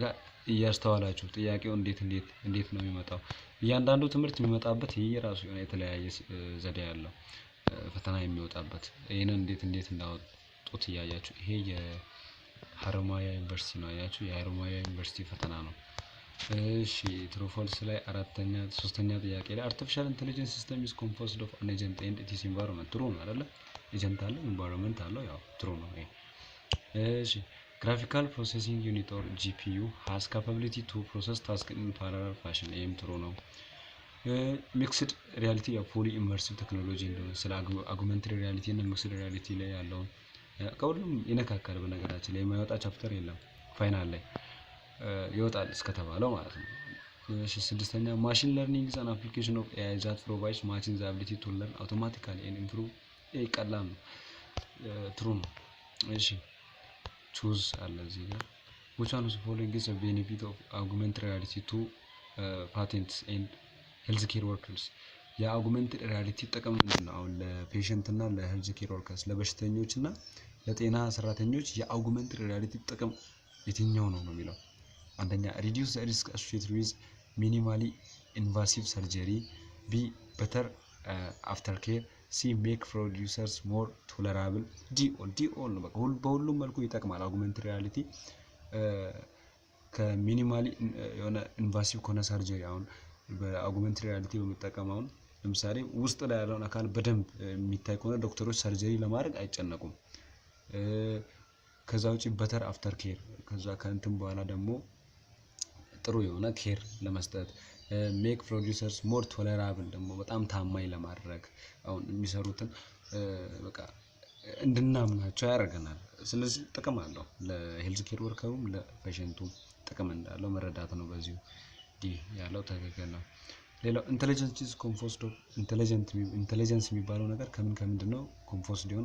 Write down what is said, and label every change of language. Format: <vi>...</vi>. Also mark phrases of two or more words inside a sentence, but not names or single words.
<am>ጋር እያስተዋላችሁ ጥያቄው እንዴት ነው የሚመጣው። እያንዳንዱ ትምህርት የሚመጣበት የራሱ የሆነ የተለያየ ዘዴ ያለው ፈተና የሚወጣበት ይሄንን እንዴት እንዳወጡት እያያችሁ። ይሄ የሀረማያ ዩኒቨርሲቲ ነው ያያችሁ፣ የሀረማያ ዩኒቨርሲቲ ፈተና ነው። እሺ</am> <en>true false</en> <am>ላይ ሶስተኛ ጥያቄ ላይ</am> <en>artificial intelligence system is composed of an agent and its environment።</en> <am>ትሩ ነው አይደለ? ኤጀንት አለ፣ ኢንቫይሮንመንት አለው። ያው ትሩ ነው ይሄ። እሺ</am> <en>graphical processing unit or GPU has capability to process tasks in parallel fashion።</en> <am>ይሄም ትሩ ነው።</am> <en>mixed reality fully immersive technology</en> <am>እንደሆነ ስለ</am> <en>augmented reality</en> <am>እና</am> <en>mixed reality</en> <am>ላይ ያለውን ከሁሉም ይነካካል። በነገራችን ላይ የማይወጣ ቻፕተር የለም ፋይናል ላይ ይወጣል እስከተባለው ማለት ነው። እሺ ስድስተኛ</am> <en>machine learning is an application of AI that provides machine the ability to learn automatically and improve።</en> <am>ይሄ ቀላል ነው። ትሩ ነው። እሺ ቹዝ አለ እዚህ ጋር</am> <en>which one of the following is a benefit of augmented reality to patients and healthcare workers።</en> <am>የአጉመንትድ ሪያሊቲ ጥቅም ምንድን ነው? አሁን ለፔሸንት እና ለሄልዝ ኬር ወርከርስ ለበሽተኞች እና ለጤና ሰራተኞች የአጉመንትድ ሪያሊቲ ጥቅም የትኛው ነው የሚለው። አንደኛ</am> <en>reduce the risk associated with minimally invasive surgery፣</en> <am>B</am> <en>better aftercare፣</en> <am>C</am> <en>make producers more tolerable፣</en> <am>D all ነው። በቃ በሁሉም መልኩ ይጠቅማል። አጉመንትድ ሪያሊቲ ከሚኒማሊ የሆነ ኢንቫሲቭ ከሆነ ሰርጀሪ አሁን በአጉመንትድ ሪያሊቲ በመጠቀም ለምሳሌ ውስጥ ላይ ያለውን አካል በደንብ የሚታይ ከሆነ ዶክተሮች ሰርጀሪ ለማድረግ አይጨነቁም። ከዛ ውጪ</am> <en>better after care</en> <am>ከዛ ከእንትን በኋላ ደግሞ ጥሩ የሆነ ኬር ለመስጠት</am> <en>make producers more tolerable</en> <am>ደግሞ በጣም ታማኝ ለማድረግ አሁን የሚሰሩትን በቃ እንድናምናቸው ያደርገናል። ስለዚህ ጥቅም አለው ለሄልዝ ኬር ወርከሩም ለፔሸንቱም ጥቅም እንዳለው መረዳት ነው። በዚሁ ዲ ያለው ትክክል ነው። ሌላው</am> <en>intelligence is composed of intelligence</en> <am>የሚባለው ነገር ከምንድን ነው ኮምፖዝድ የሆነው?</am>